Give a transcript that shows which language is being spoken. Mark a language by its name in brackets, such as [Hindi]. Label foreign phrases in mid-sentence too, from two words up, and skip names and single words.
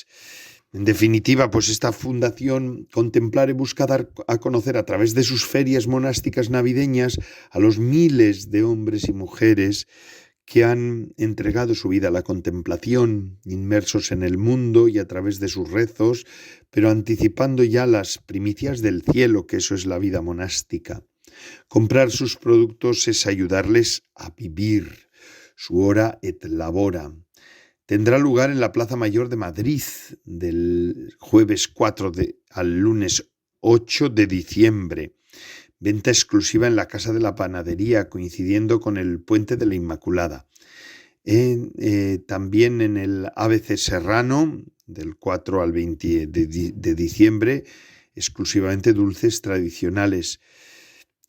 [Spanish] En definitiva, pues esta Fundación Contemplare busca dar a conocer a través de sus ferias monásticas navideñas a los miles de hombres y mujeres que han entregado su vida a la contemplación, inmersos en el mundo y a través de sus rezos, pero anticipando ya las primicias del cielo, que eso es la vida monástica. Comprar sus productos es ayudarles a vivir. [Latin] Su hora et labora. [Spanish] Tendrá lugar en la Plaza Mayor de Madrid del jueves 4 al lunes 8 de diciembre. Venta exclusiva en la Casa de la Panadería, coincidiendo con el Puente de la Inmaculada. También en el ABC Serrano, del 4 al 20 de diciembre, exclusivamente dulces tradicionales.